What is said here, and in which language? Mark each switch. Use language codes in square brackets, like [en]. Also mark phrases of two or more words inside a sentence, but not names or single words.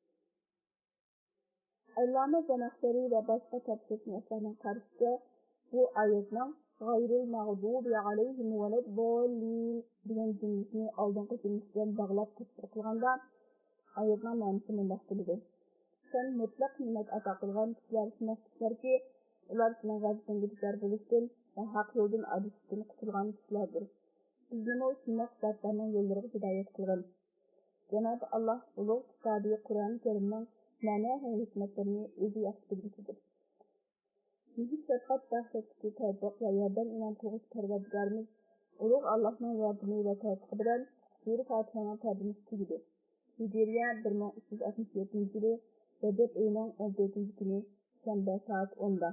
[uz] Allama Zamaxshari va boshqa tafsirchilarning qarashicha bu oyatning [ar] غير المغضوب عليهم ولا الضالين [uz] degan jumlasini oldingi jumla bilan bog'lab tafsir qilganda oyatning ma'nosi mundoq bo'ladi. Sen mutlaq ne'mat ato qilgan kishilar shunaqalarki, ular sening g'azabingga duchor bo'lishdan va haq yo'ldan adishishdan qutulgan kishilardir. Bizni shundoq zotlarning yo'llariga hidoyat qilgin. Cenab-ı Allah ulug' kitobi Qur'oni Karimning ma'no va hikmatlarini o'zi yaxshi biluvchidir. Bizi shafqat baxshatli tavfiq va yordam inom qiluvchi Parvardigorimiz ulug' Allohning yordami va tavfiqi bilan sura Fotihaning tarjimasi tugadi. Hijriya 1367-yili Rajab oyining 14 kuni shanba soat 10 da.